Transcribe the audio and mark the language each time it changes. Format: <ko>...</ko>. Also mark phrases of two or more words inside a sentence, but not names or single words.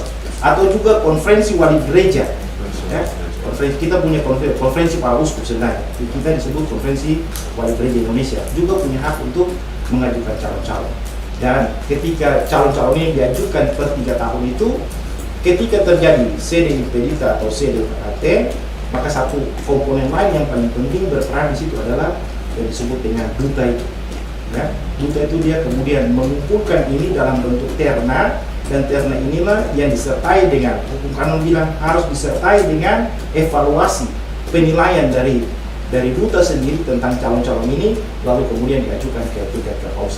<id>Atau juga konferensi wali gereja, ya. Kita punya konferensi para uskup sebenarnya, kita disebut konferensi wali gereja Indonesia, juga punya hak untuk mengajukan calon-calon. Dan ketika calon-calon ini diajukan per 3 tahun itu, ketika terjadi</id> <la>sede impedita</la> <id>atau</id> <la>sede vacante,</la> <id>maka satu komponen lain yang paling penting berperan di situ adalah yang disebut dengan duta itu. Ya, duta itu dia kemudian mengumpulkan ini dalam bentuk terna, dan terna inilah yang disertai dengan hukum kanon bilang harus disertai dengan evaluasi penilaian dari duta sendiri tentang calon-calon ini, lalu kemudian diajukan ke tingkat kepausan.</id>